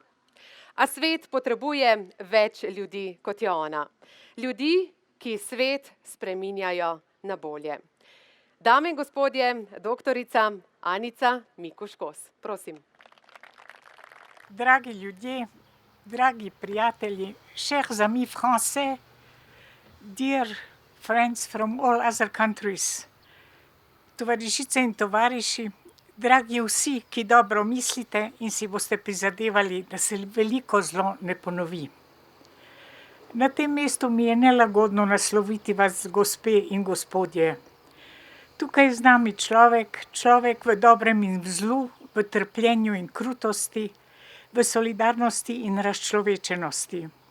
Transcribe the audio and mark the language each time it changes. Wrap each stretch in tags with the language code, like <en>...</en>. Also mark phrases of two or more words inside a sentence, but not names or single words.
<sl>A svet potrebuje več ljudi, kot je ona. Ljudi, ki svet spreminjajo na bolje. Dame in gospodje, doktorica Anica Mikuš Kos. Prosim. Dragi ljudje, dragi prijatelji,</sl> <fr>chers amis français,</fr> <en>dear friends from all other countries,</en> <sl>tovarišice in tovariši, dragi vsi, ki dobro mislite in si boste prizadevali, da se veliko zlo ne ponovi. Na tem mestu mi je nelagodno nasloviti vas, gospe in gospodje. Tukaj je z nami človek v dobrem in v zlu, v trpljenju in krutosti, v solidarnosti in razčlovečenosti.</sl>